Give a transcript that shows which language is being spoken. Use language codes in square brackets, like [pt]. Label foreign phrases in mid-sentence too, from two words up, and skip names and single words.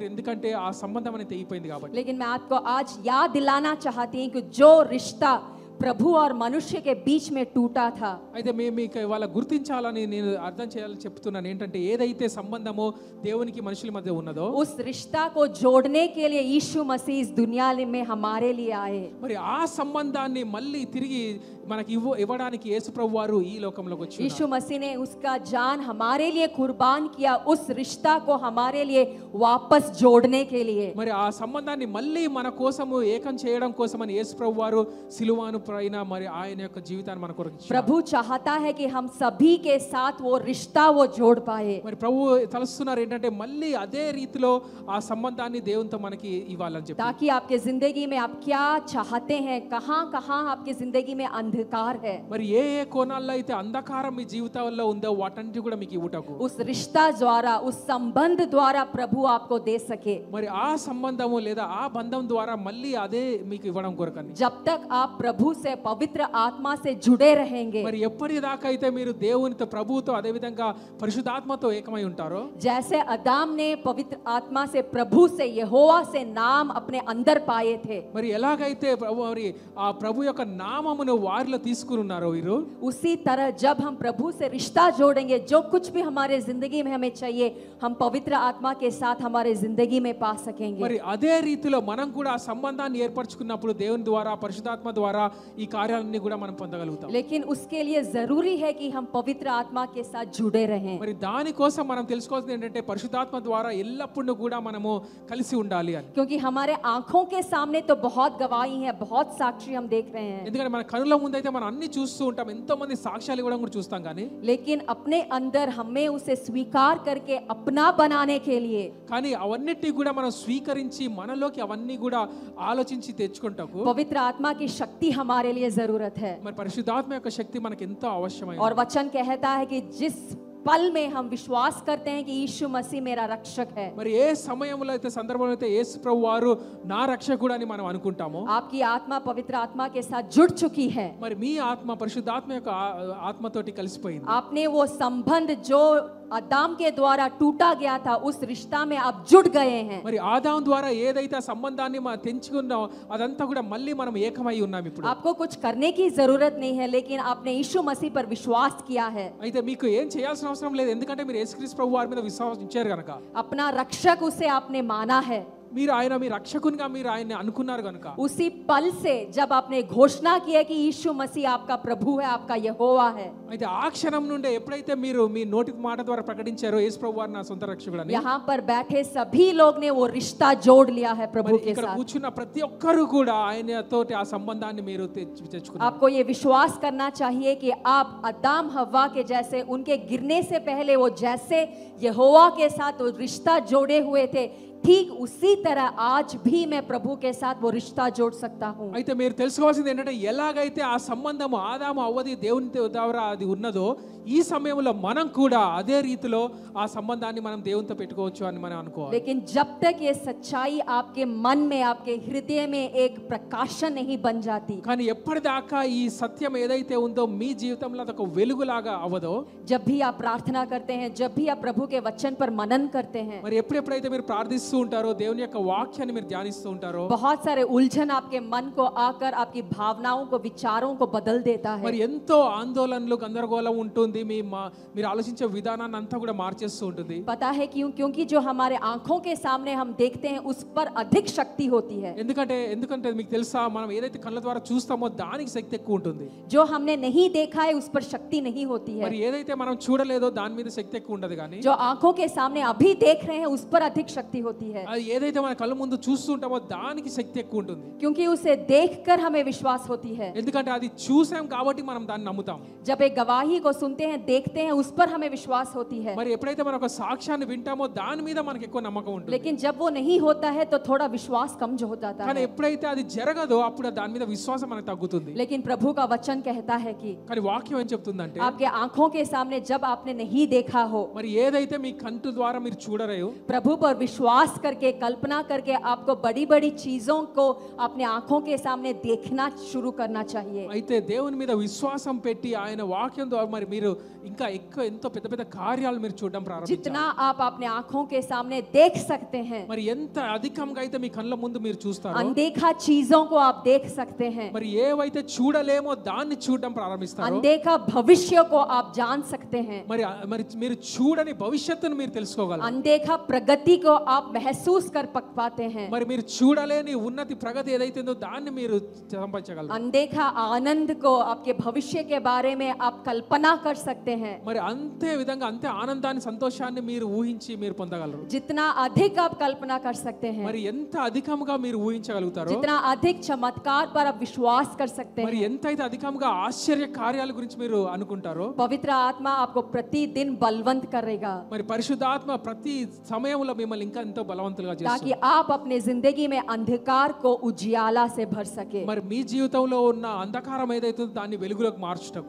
[te] ఎందుకంటే ఆ సంబంధం అనేది తెగిపోయింది కాబట్టి. [hi] लेकिन मैं आपको आज याद दिलाना चाहती हूँ कि जो रिश्ता प्रभु और मनुष्य के बीच में टूटा था। [te] అయితే మీకు ఇవాళ గుర్తించాలని నేను అర్థం చేయాలని చెప్తున్నాను ఏంటంటే ఏదైతే సంబంధమో దేవునికి మనుషుల మధ్య ఉన్నదో [hi] उस रिश्ता को जोड़ने के लिए यीशु मसीह इस दुनिया में हमारे लिए आए। [te] మరి ఆ సంబంధాన్ని మళ్ళీ తిరిగి మనకి ఇవ్వడానికి యేసు ప్రభు వారు ఈ లోకంలోకి వచ్చారు। [hi] यीशु मसीह ने उसका जान हमारे लिए कुर्बान किया, उस रिश्ता को हमारे लिए वापस जोड़ने के लिए। [te] మరి ఆ సంబంధాన్ని మళ్ళీ మన కోసము ఏకం చేయడం కోసమని యేసు ప్రభు వారు సిలువను పైన మరి ఆయన యొక్క జీవితాన్ని మన కొరకు ఇచ్చారు। [hi] प्रभु चाहता है कि हम सभी के साथ वो रिश्ता वो जोड़ पाए। [te] మరి ప్రభు తలుస్తున్నారు ఏంటంటే మళ్ళీ అదే రీతిలో ఆ సంబంధాన్ని దేవునితో మనకి ఇవ్వాలని చెప్పి, [hi] ताकि आपके जिंदगी में आप क्या चाहते हैं, कहां-कहां आपकी जिंदगी में अंधकार है, [te] మరి ఏ ఏ కోణాల్లో అయితే అంధకారం మీ జీవితాల్లో ఉందో వాటన్నిటి కూడా మీకు ఇవ్వటకు [hi] उस रिश्ता द्वारा, उस संबंध द्वारा प्रभु आपको दे सके। [te] మరి ఆ సంబంధము లేదా ఆ బంధం ద్వారా మళ్ళీ అదే మీకు ఇవ్వడం కొరకని। [hi] जब तक आप प्रभु से, पवित्र आत्मा से जुड़े रहेंगे, [te] మరి ఎప్పటిదాకా అయితే మీరు దేవునితో ప్రభువుతో అదే విధంగా పరిశుద్ధాత్మతో ఏకమై ఉంటారో, [hi] जैसे अदाम ने पवित्र आत्मा से, प्रभु से, यहोवा से नाम अपने अंदर पाए थे, [te] మరి ఎలాగైతే మరి ఆ ప్రభు యొక్క నామమును వారిలో తీసుకుని ఉన్నారో వీరు, [hi] उसी तरह जब हम प्रभु से रिश्ता जोड़ेंगे, जो कुछ भी हमारे जिंदगी में हमें चाहिए, हम पवित्र आत्मा के साथ हमारे जिंदगी में पा सकेंगे। [te] మరి అదే రీతిలో మనం కూడా ఆ సంబంధాన్ని ఏర్పరచుకున్నప్పుడు దేవుని ద్వారా పరిశుద్ధాత్మ ద్వారా ఈ కార్యాలన్నీ కూడా మనం పొందగలుగుతాం। [hi] लेकिन उसके लिए जरूरी है कि हम पवित्र आत्मा के साथ जुड़े रहें, [te] మరి దానికోసం మనం తెలుసుకోవాల్సింది ఏంటంటే పరిశుద్ధాత్మ ద్వారా ఎల్లప్పుడూ కూడా మనము కలిసి ఉండాలి అని। [hi] क्योंकि हमारे आंखों के सामने तो बहुत गवाही है, बहुत साक्षी हम देख रहे हैं, [te] ఎందుకంటే మన కనుల ముందు అయితే మనం అన్ని చూస్తూ ఉంటాం, ఎంతో మంది సాక్ష్యాలు ఇవ్వడం కూడా చూస్తాం, కానీ [hi] लेकिन अपने अंदर हमें उसे स्वीकार करके अपना बनाने के लिए, [te] కానీ అవన్నిటిని కూడా మనం స్వీకరించి మనలోకి అవన్నీ కూడా ఆలోచించి తెచ్చుకుంటాకు [hi] पवित्र आत्मा की शक्ति हमारे लिए जरूरत है। [te] మరి పరిశుద్ధాత్మ యొక్క శక్తి మనకి ఎంతో అవశ్యమైనది। [hi] और वचन कहता है कि जिस पल में हम विश्वास करते हैं कि यीशु मसीह मेरा रक्षक है, [te] మరి ఏ సమయంలో అయితే సందర్భంలో అయితే యేసు ప్రభు వారు నా రక్షకుడు అని మనం అనుకుంటామో, [hi] आपकी आत्मा पवित्र आत्मा के साथ जुड़ चुकी है, [te] మరి మీ ఆత్మ పరిశుద్ధాత్మ యొక్క ఆత్మతోటి కలిసిపోయింది। [hi] आपने वो संबंध जो आदम के द्वारा टूटा गया था, उस रिश्ता में आप जुड़ गए हैं। [te] మరి ఆదాము ద్వారా ఏదైతే ఆ సంబంధాన్ని మనం తెంచుకున్నామో అదంతా కూడా మళ్ళీ మనం ఏకమై ఉన్నాం ఇప్పుడు। [hi] आपको कुछ करने की जरूरत नहीं है, लेकिन आपने यीशु मसीह पर विश्वास किया है, [te] అయితే మీకు ఏం చేయాల్సిన అవసరం లేదు, ఎందుకంటే మీరు యేసుక్రీస్తు ప్రభు వారి మీద విశ్వాసం ఇచ్చారు కనుక, [hi] अपना रक्षक उसे आपने माना है। [te] మీరు ఆయన మీ రక్షకునిగా మీరు ఆయన్ని అనుకున్నారు కనుక, [hi] उसी पल से जब आपने घोषणा की है कि यीशु मसीह आपका प्रभु है, आपका यहोवा है, [te] అయితే ఆ క్షణం నుండి ఎప్పుడైతే మీరు మీ నోటి మాట ద్వారా ప్రకటించారో యేసు ప్రభు వారు నా సొంత రక్షకుడు అని, [hi] यहाँ पर बैठे सभी लोग ने वो रिश्ता जोड़ लिया है प्रभु [te] మరి [hi] के [te] ఇక్కడ [hi] साथ। [te] కూర్చున్న ప్రతి ఒక్కరు కూడా ఆయనతోటి ఆ సంబంధాన్ని మీరు తెచ్చుకున్నారు। [hi] आपको ये विश्वास करना चाहिए कि आप अदाम हव्वा के जैसे, उनके गिरने से पहले वो जैसे यहोवा के साथ वो रिश्ता जोड़े हुए थे, ठीक उसी तरह आज भी मैं प्रभु के साथ वो रिश्ता जोड़ सकता हूँ। [te] అయితే మీరు తెలుసుకోవాల్సింది ఏంటంటే ఎలాగైతే ఆ సంబంధము ఆదాము అవ్వది దేవుని ద్వారా అది ఉన్నదో, ఈ సమయంలో మనం కూడా అదే రీతిలో ఆ సంబంధాన్ని మనం దేవునితో పెట్టుకోవచ్చు అని మనం అనుకోవాలి। [hi] लेकिन जब तक ये सच्चाई आपके मन में, आपके हृदय में एक प्रकाशन नहीं बन जाती, [te] కానీ ఎప్పటిదాకా ఈ సత్యం ఏదైతే ఉందో మీ జీవితంలో అదొక వెలుగులాగా అవ్వదో, [hi] जब भी आप प्रार्थना करते हैं, जब भी आप प्रभु के वचन पर मनन करते हैं, [te] మరి ఎప్పుడెప్పుడైతే మీరు ప్రార్థిస్తూ ఉంటారో, దేవుని యొక్క వాక్యాన్ని మీరు ధ్యానిస్తూ ఉంటారో, [hi] बहुत सारे उलझन आपके मन को आकर आपकी भावनाओं को, विचारों को बदल देता है। [te] మరి ఎంతో ఆందోళనలు గందరగోళం ఉంటుంది, మీరు ఆలోచించే విధానాన్ని అంతా కూడా మార్చేస్తూ ఉంటుంది। [hi] पता है क्यों? क्योंकि जो हमारे आंखों के सामने हम देखते हैं उस पर अधिक शक्ति होती है, [te] ఎందుకంటే మీకు తెలుసా, మనం ఏదైతే కళ్ళ ద్వారా చూస్తామో దానికి శక్తి ఎక్కువ ఉంటుంది, [hi] जो हमने नहीं देखा है उस पर शक्ति नहीं होती है, [te] మరి ఏదైతే మనం చూడలేదో దాని మీద శక్తి ఎక్కువ ఉండదు, కానీ [hi] जो आंखों के सामने अभी देख रहे हैं उस पर अधिक शक्ति होती है, [te] అది ఏదైతే మన కళ్ళ ముందు చూస్తుంటామో దానికి శక్తి ఎక్కువ ఉంటుంది। [hi] क्योंकि उसे देखकर हमें विश्वास होती है। [te] ఎందుకంటే అది చూసాం కాబట్టి మనం దాన్ని నమ్ముతాం। [hi] जब एक गवाही को सुनते हैं, देखते हैं, उस पर हमें विश्वास होती है, [te] మరి ఎప్పుడైతే మనం ఒక సాక్ష్యాన్ని వింటామో దాని మీద మనకి ఎక్కువ నమ్మకం ఉంటుంది। [hi] लेकिन जब वो नहीं होता है तो थोड़ा विश्वास कम जो हो जाता [te] కానీ [hi] है। [te] ఎప్పుడైతే అది జరగదో అప్పుడు దాని మీద విశ్వాసం మనకు తగ్గుతుంది। [hi] लेकिन प्रभु का वचन कहता है कि [te] కానీ వాక్యం ఏం చెప్తుందంటే, [hi] आपके आंखों के सामने जब आपने नहीं देखा हो, [te] మరి ఏదైతే మీ కంటి ద్వారా మీరు చూడరేయో, [hi] प्रभु पर विश्वास विश्वास करके कल्पना करके आपको बड़ी बड़ी चीजों को अपने आंखों के सामने देखना शुरू करना चाहिए। [te] అయితే దేవుని మీద విశ్వాసం పెట్టి ఆయన వాక్యం ద్వారా మరి మీరు ఇంకా ఎక్కువ ఎంతో పెద్ద పెద్ద కార్యాలు మీరు చూడడం ప్రారంభించాలి. [hi] जितना आप अपने आंखों के सामने देख सकते हैं, [te] మరి ఎంత అధికంగా అయితే మీ కళ్ళ ముందు మీరు చూస్తారో, [hi] अनदेखा चीजों को आप देख सकते हैं, [te] మరి ఏవైతే చూడలేమో దాన్ని చూడడం ప్రారంభిస్తారో, [hi] अनदेखा भविष्य को आप जान सकते हैं, [te] మరి మరి మీరు చూడని భవిష్యత్తును మీరు తెలుసుకోగలరు, [hi] अनदेखा प्रगति को आप महसूस कर पाते हैं, [te] మరి మీరు చూడలేని ఉన్నతి ప్రగతి ఏదైతే ఉందో దాన్ని మీరు సంపాదించగలరు, [hi] अनदेखा आनंद को आपके भविष्य के बारे में आप कल्पना कर सकते हैं। [te] మరి అంతే విధంగా అంతే ఆనందాన్ని సంతోషాన్ని మీరు ఊహించి మీరు పొందగలరు. [hi] जितना अधिक आप कल्पना कर सकते हैं, [te] మరి ఎంత అధికంగా మీరు ఊహించగలుగుతారో, [hi] जितना अधिक चमत्कार पर आप विश्वास कर सकते [te] మరి [hi] हैं, [te] ఎంతైతే అధికంగా ఆశ్చర్య కార్యాల గురించి మీరు అనుకుంటారో, [hi] पवित्र आत्मा आपको प्रतिदिन बलवंत करेगा [te] మరి పరిశుద్ధాత్మ ప్రతి సమయంలో మిమ్మల్ని ఇంకా ఎంతో బలవంతులుగా [hi] ताकि [te] చేస్తుంది. [hi] आप अपने जिंदगी में अंधकार को उजियाला से भर सके। [te] మరి మీ జీవితంలో ఉన్న అంధకారం ఏదైతే ఉందో దాన్ని వెలుగులోకి మార్చుటకు,